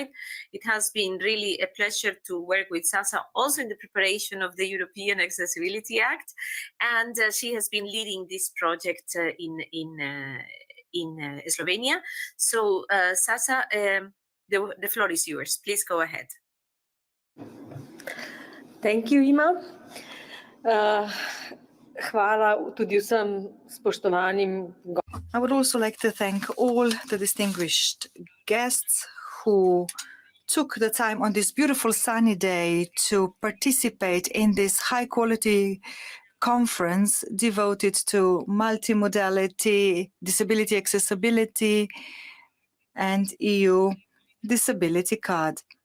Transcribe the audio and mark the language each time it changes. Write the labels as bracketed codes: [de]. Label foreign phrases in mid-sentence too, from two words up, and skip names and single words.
[en] It has been really a pleasure to work with Sasa also in the preparation of the European Accessibility Act, and she has been leading this project in Slovenia. So, Sasa, the floor is yours. Please go ahead. Thank you, Ima. [sl] hvala tudi vsem spoštovanim. [en] I would also like to thank all the distinguished guests who took the time on this beautiful sunny day to participate in this high-quality conference devoted to multimodality, disability accessibility, and EU disability card.